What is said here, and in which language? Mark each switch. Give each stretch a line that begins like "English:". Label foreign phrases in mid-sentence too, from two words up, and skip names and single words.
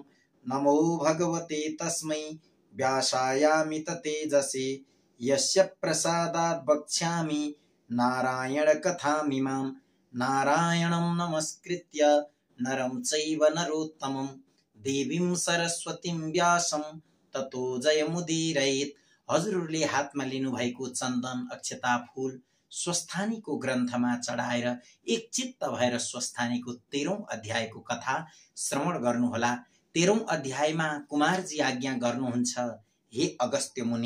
Sanskrit: नमो भगवते तस्मै व्यासायामित तेजसे यस्य प्रसादात् वक्ष्यामि नारायण कथामिमां। नारायणं नमस्कृत्य नरं चैव नरोत्तमं देवीं सरस्वतीं व्यासं ततो जयमुदीरयेत्।
Nepali: हजुरहरूले हातमा लिनुभएको चन्दन, अक्षता, फूल स्वस्थानीको ग्रन्थमा चढाएर एकचित्त भएर स्वस्थानीको 13औं अध्यायको कथा श्रवण गर्नुहोला। 13औं अध्यायमा कुमारजी आज्ञा गर्नुहुन्छ, हे अगस्त्य मुनि।